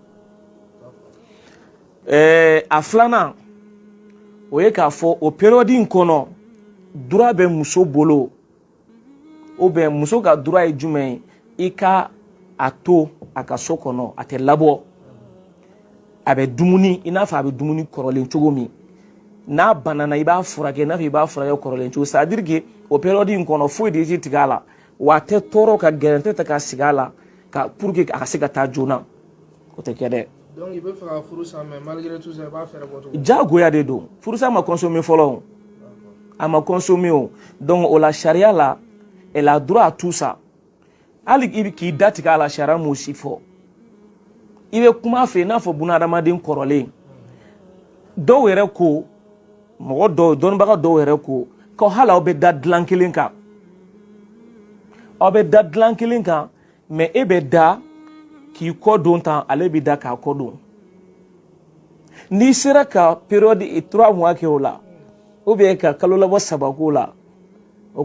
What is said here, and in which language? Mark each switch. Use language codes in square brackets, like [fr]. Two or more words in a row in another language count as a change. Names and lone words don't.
[bm] a filanan o ye k'a fɔ o période in kɔnɔ droit bɛ muso bolo [fr] ou bien [bm] muso ka droit ye jumɛn ye i ka a to a ka so kɔnɔ a tɛ labɔ a bɛ dumuni i n'a fɔ a bɛ dumuni kɔrɔlen cogo min n'a banana i b'a furakɛ i n'a fɔ i b'a furakɛ kɔrɔlen cogo [fr] c'est à dire que [bm] o période in kɔnɔ foyi de tɛ tigɛ a la wa a tɛ tɔɔrɔ ka gɛrɛntɛ ta ka sigi a la [fr] pour que [bm] a ka se ka taa joona o tɛ kɛ dɛ. donc i bɛ fɛ ka furu sa [fr] mais malgré tout ça [bm] i b'a fɛɛrɛ bɔ cogo diyagoya de don furusa ma consommer fɔlɔ a ma consommer o donc o la sariya la [fr] elle a droit à tout ça [bm] hali k'i da tigɛ a la sariya m'o si fɔ i bɛ kuma fɛ i n'a fɔ bunadamaden kɔrɔlen dɔw yɛrɛ ko mɔgɔ dɔw dɔnnibaga dɔw yɛrɛ ko ko hali aw bɛ da dilan kelen kan mais e bɛ da k'i kɔ don tan ale bɛ da k'a kɔ don n'i sera ka période 3 mois kɛ o la [fr] ou bien [bm] ka kalo labɔ 3 k'o la o